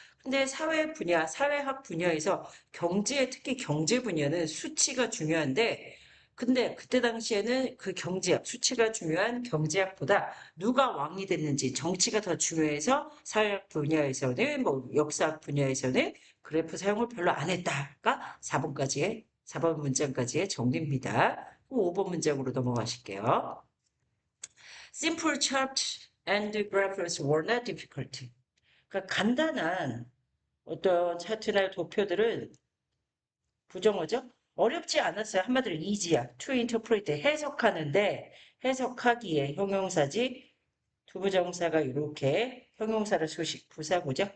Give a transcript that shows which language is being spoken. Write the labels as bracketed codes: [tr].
[ko] 근데 사회학 분야에서 특히 경제 분야는 수치가 중요한데 근데 그때 당시에는 그 수치가 중요한 경제학보다 누가 왕이 됐는지 정치가 더 중요해서 사회학 분야에서는 뭐 역사학 분야에서는 그래프 사용을 별로 안 했다가 4번 문장까지의 정리입니다. 5번 문장으로 넘어가실게요. [en] Simple chart and graphs were not difficult. [ko] 그러니까 간단한 어떤 차트나 도표들은 부정어죠? 어렵지 않았어요. 한마디로 easy야. [en] To interpret [ko] 해석하는데 해석하기에 형용사지 두부정사가 이렇게 형용사를 수식 부사구죠.